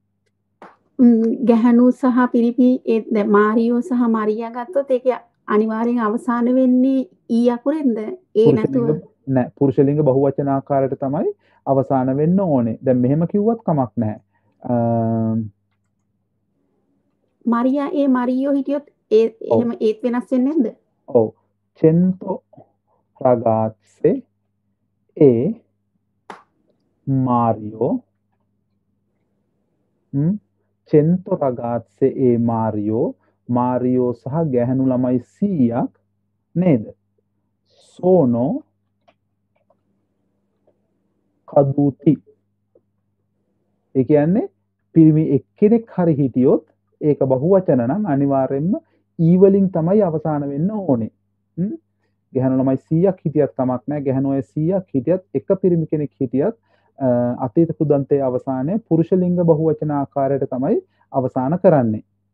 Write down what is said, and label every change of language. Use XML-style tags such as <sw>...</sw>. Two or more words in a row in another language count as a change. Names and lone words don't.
<si>ගැහණු සහ පිරිපි ඒ මාරියෝ සහ මරියා ගත්තොත් ඒක අනිවාර්යෙන් අවසාන වෙන්නේ ඊ අකුරෙන්ද? ඒ නැතුව නෑ, පුරුෂ ලිංග බහුවචන ආකාරයට තමයි අවසාන වෙන්න ඕනේ. දැන් මෙහෙම කිව්වත් කමක් නැහැ. මරියා ඒ මරියෝ හිටියොත් එහෙම ඒත් වෙනස් වෙන්නේ නැද්ද? ඔව්.</si> <it>cento ragazze e Mario. cento ragazze e Mario.</it> <si>Mario සහ ගැහණු ළමයි 100ක් නේද?</si> <it>sono caduti.</it> <si>ඒ කියන්නේ පිරිමි එක්කෙනෙක් හරි හිටියොත් ඒක බහුවචන නම් අනිවාර්යෙන්ම ඊ වලින් තමයි අවසාන වෙන්න ඕනේ. ගැහණු ළමයි 100ක් හිටියත් කමක් නැහැ. ගැහණු අය 100ක් හිටියත් එක පිරිමි කෙනෙක් හිටියත් අතීත කෘදන්තයේ අවසානයේ පුරුෂ ලිංග බහුවචන ආකාරයට තමයි අවසාන කරන්නේ.</si>